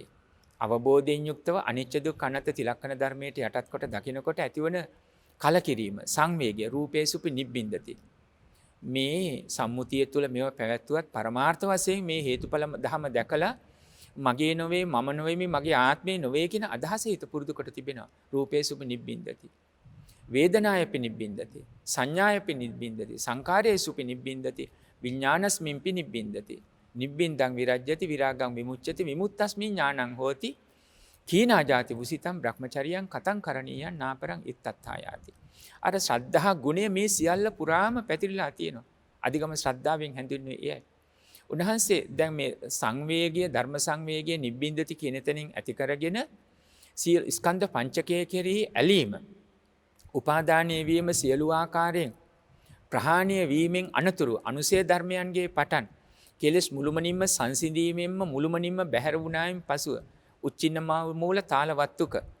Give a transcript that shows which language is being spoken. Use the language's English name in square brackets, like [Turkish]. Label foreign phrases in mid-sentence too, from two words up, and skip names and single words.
[Sinhala] අවබෝධයෙන් යුක්තව [Pali] අනිච්ච දුක්ඛ අනාත්ම [Sinhala] තිලක්ෂණ ධර්මයට යටත් කොට දකිනකොට ඇතිවන කලකිරීම සංවේගය [Pali] රූපේ සුපි නිබ්බින්දති. [Sinhala] මේ සම්මුතිය තුළ මේව පැවැත්වුවත් පරමාර්ථ වශයෙන් මේ හේතුඵල ධම දැකලා මගේ නොවේ මම නොවේ මගේ ආත්මේ නොවේ කියන අදහස හිත පුරුදු කොට තිබෙනවා. [Pali] රූපේ සුපි නිබ්බින්දති. වේදනායපි නිබ්බින්දති. සංඥායපි නිබ්බින්දති. සංකාරයේසුපි නිබ්බින්දති. විඥානස්මින්පි නිබ්බින්දති. නිබ්බින්දං විරජ්‍යති විරාගං විමුච්ඡති විමුක්තස්මින් ඥානං හෝති. කීනා ජාති වුසිතං බ්‍රහ්මචරියං කතං කරණීයං නාපරං ඉත්තත්ථායාති. [Sinhala] අර ශ්‍රද්ධා ගුණය මේ සියල්ල පුරාම පැතිරිලා තියෙනවා. අධිගම ශ්‍රද්ධාවෙන් හැඳින්වෙන්නේ එයයි. උන්වහන්සේ දැන් මේ සංවේගය ධර්ම සංවේගය නිබ්බින්දති කියන තැනින් ඇති කරගෙන ස්කන්ධ පංචකය කෙරෙහි ඇලීම උපාදානීය වීම සියලු ආකාරයෙන් ප්‍රහාණය වීමෙන් අනතුරු අනුසය ධර්මයන්ගේ පටන් කෙලෙස් මුළුමනින්ම සංසිඳීමෙන්ම මුළුමනින්ම බැහැර වුණායින් පසුව [Pali] උච්චින්න මූල තාලවත්තුක.